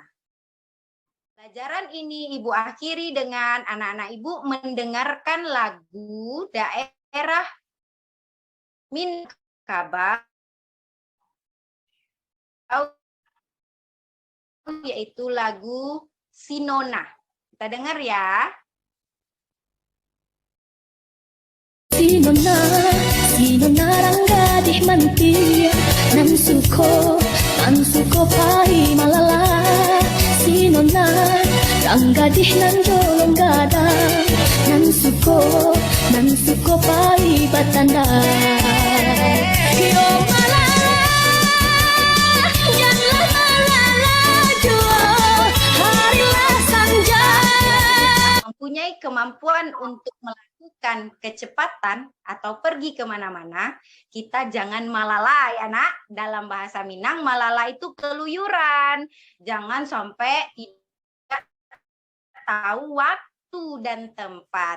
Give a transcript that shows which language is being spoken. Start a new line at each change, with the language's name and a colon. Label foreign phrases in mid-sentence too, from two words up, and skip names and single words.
Indonesian: Pelajaran ini Ibu akhiri dengan anak-anak Ibu mendengarkan lagu daerah Minangkabau, yaitu lagu Sinona. Kita dengar ya.
Minangkabau: Sinona, Sinona ranggadih mantia Nan suko pai malala Sinona ranggadih nan jolong gadang Nan suko pai batanda Yo malala, janganlah malala jua Harilah sanja
Indonesian: Mempunyai kemampuan untuk melakukan kecepatan atau pergi kemana-mana, kita jangan malala ya nak. Dalam bahasa Minang, malala itu keluyuran. Jangan sampai tidak tahu waktu dan tempat.